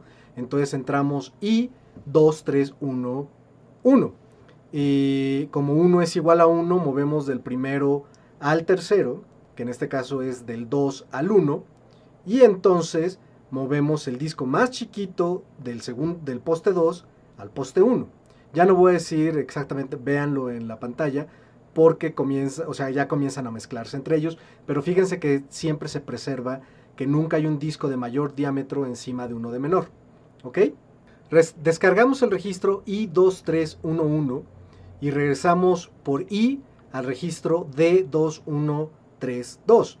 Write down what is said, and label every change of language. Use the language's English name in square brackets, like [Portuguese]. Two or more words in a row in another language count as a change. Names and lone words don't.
[Spanish] Entonces entramos I, 2, 3, 1, 1. Como 1 es igual a 1, movemos del primero al tercero, que en este caso es del 2 al 1, y entonces movemos el disco más chiquito del poste 2 al poste 1. Ya no voy a decir exactamente, véanlo en la pantalla, porque ya comienzan a mezclarse entre ellos, pero fíjense que siempre se preserva que nunca hay un disco de mayor diámetro encima de uno de menor. ¿Ok? Descargamos el registro I2311 y regresamos por I al registro D2132.